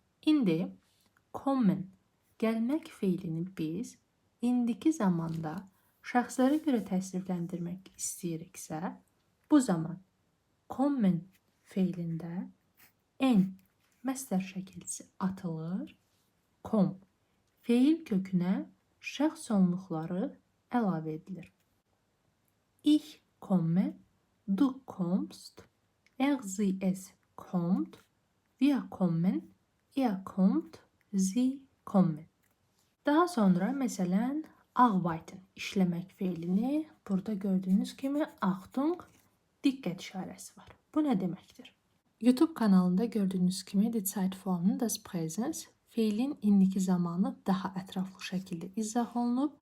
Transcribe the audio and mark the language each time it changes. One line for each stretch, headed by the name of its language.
Azerbaijani: İndi kommen, gəlmək feilini biz indiki zamanda şəxslərə görə təsrifləndirmək istəyiriksə, bu zaman kommen feilində n məstər şəkilçisi atılır, kom feil kökünə şəxs sonluqları əlavə edilir.
German: Ich komme, du kommst, sie es kommt, wir kommen, kommt, sie kommen.
Azerbaijani: Daha sonra məsələn arbeiten, işləmək feilini burada gördüyünüz kimi Achtung, diqqət işarəsi var. Bu nə deməkdir? YouTube kanalında gördüyünüz kimi
German: die Zeitformen des Präsens
Azerbaijani: feilin indiki zamanı daha ətraflı şəkildə izah olunub.